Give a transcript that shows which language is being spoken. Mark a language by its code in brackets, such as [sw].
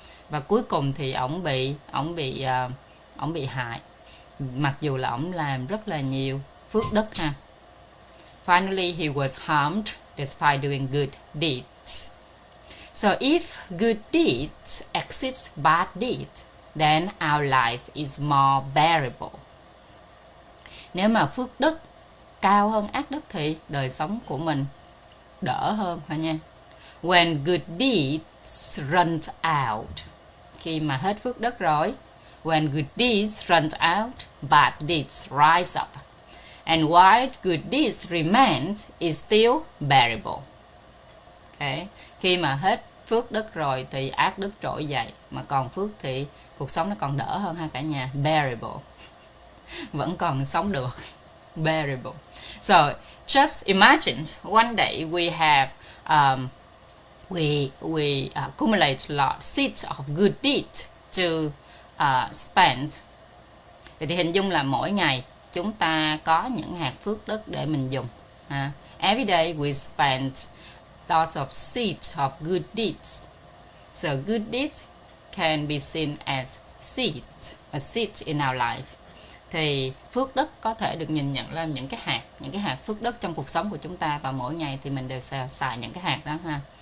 [vi] Và cuối cùng thì ổng bị hại, mặc dù là ổng làm rất là nhiều phước đức ha. [en] Finally, he was harmed despite doing good deeds. So if good deeds exceeds bad deeds, then our life is more bearable. [vi] Nếu mà phước đức cao hơn ác đức thì đời sống của mình đỡ hơn hả nha. [en] When good deeds run out, [vi] khi mà hết phước đức rồi, [en] when good deeds run out, bad deeds rise up. And while good deeds remain, is still bearable. Okay. [vi] Khi mà hết phước đức rồi thì ác đức trỗi dậy, mà còn phước thì cuộc sống nó còn đỡ hơn ha cả nhà. Bearable, vẫn còn sống được. [en] Bearable. So just imagine one day we have we accumulate a lot seeds of good deeds to spend. [vi] Thì hình dung là mỗi ngày chúng ta có những hạt phước đức để mình dùng. [en] Every day we spend lots of seeds of good deeds. So good deeds can be seen as seeds, a seed in our life. [vi] Thì phước đức có thể được nhìn nhận là những cái hạt phước đức trong cuộc sống của chúng ta, và mỗi ngày thì mình đều xài những cái hạt đó ha.